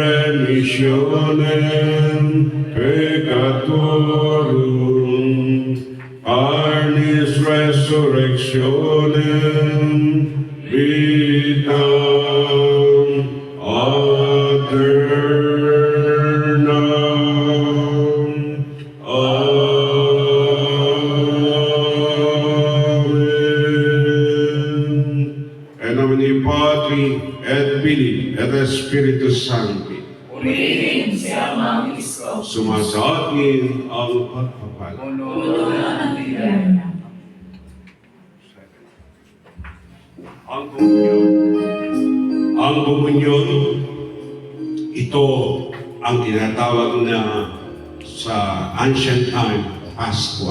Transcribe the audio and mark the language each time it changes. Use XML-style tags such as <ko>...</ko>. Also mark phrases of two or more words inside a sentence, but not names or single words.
<la>Remissionem Peccatorum, Arnis Resurrectionem, Vitam Aeternam. Amen. En nomine Patri et Filii et Spiritus Sancti.</la> <tl>Purihin siya mang isko. Sumasa atin ang pagpapala. Puno ng bigay. Ang komunyon, ito ang tinatawag na sa</tl> <en>ancient time,</en> <tl>Paskwa.</tl>